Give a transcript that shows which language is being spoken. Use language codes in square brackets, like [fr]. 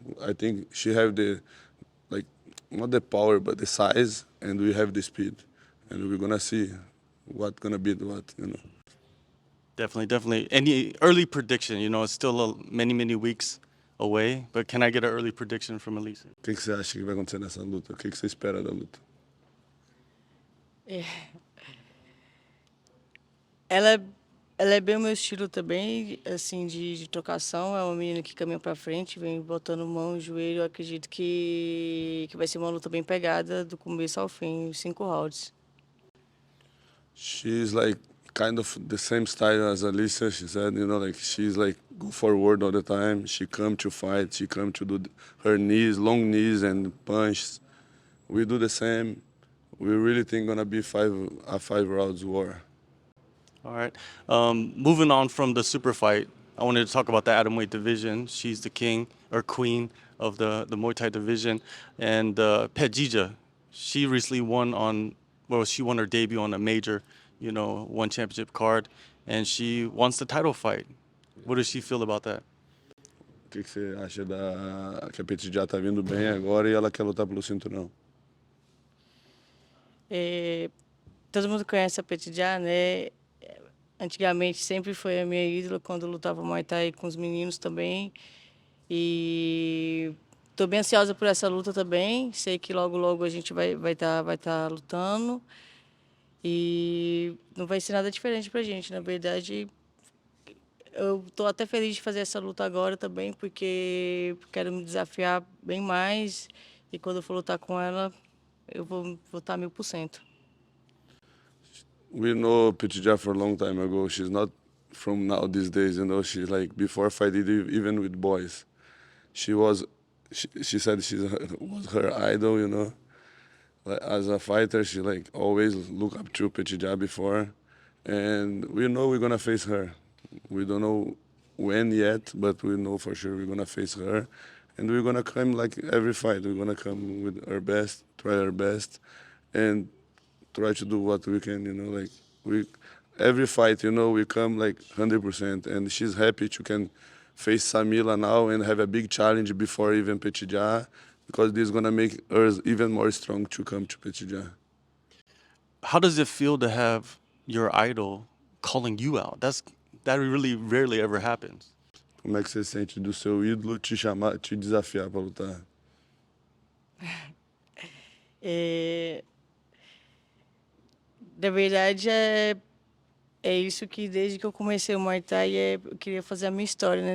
[en] I think she have the, like, not the power, but the size, and we have the speed, and we're gonna see what gonna beat what, you know. Definitely, definitely. Any early prediction? You know, it's still many weeks away, but can I get an early prediction from Allycia? [pt] O que você acha que vai acontecer nessa luta? O que você espera da luta? Ela é bem o meu estilo também, assim, de trocação. É uma menina que caminha para frente, vem botando mão, joelho. Eu acredito que vai ser uma luta bem pegada do começo ao fim, 5 rounds. [en] She's like kind of the same style as Allycia. She said, you know, like she's like go forward all the time. She come to fight. She come to do her knees, long knees and punches. We do the same. We really think gonna be a 5 rounds war. All right. Moving on from the super fight, I wanted to talk about the atomweight division. She's the king or queen of the Muay Thai division, and Phetjeeja, she recently she won her debut on a major, you know, one championship card, and she wants the title fight. What does she feel about that? [pt] O que você acha que a Phetjeeja tá vindo bem agora e ela quer lutar pelo cinturão? Todo mundo conhece a Phetjeeja, né? Antigamente sempre foi a minha ídola quando eu lutava Muay Thai com os meninos também. E estou bem ansiosa por essa luta também. Sei que logo a gente vai tá lutando. E não vai ser nada diferente pra gente. Na verdade, eu estou até feliz de fazer essa luta agora também, porque quero me desafiar bem mais. E quando eu for lutar com ela, eu vou estar 1000%. [en] We know Phetjeeja for a long time ago. She's not from now these days, you know. She's like before fighting even with boys. She said was her idol, you know. Like, as a fighter, she like always look up to Phetjeeja before, and we know we're gonna face her. We don't know when yet, but we know for sure we're gonna face her, and we're gonna come like every fight. We're gonna come with our best, try our best, and try to do what we can, you know, like every fight, you know, we come like 100%, and she's happy to can face Smilla now and have a big challenge before even Phetjeeja, because this is gonna make her even more strong to come to Phetjeeja. How does it feel to have your idol calling you out? That really rarely ever happens. [pt] Como é que você sente do seu ídolo te chamar, te desafiar para lutar? Na verdade, é isso que desde que eu comecei o Muay Thai, eu queria fazer a minha história, né?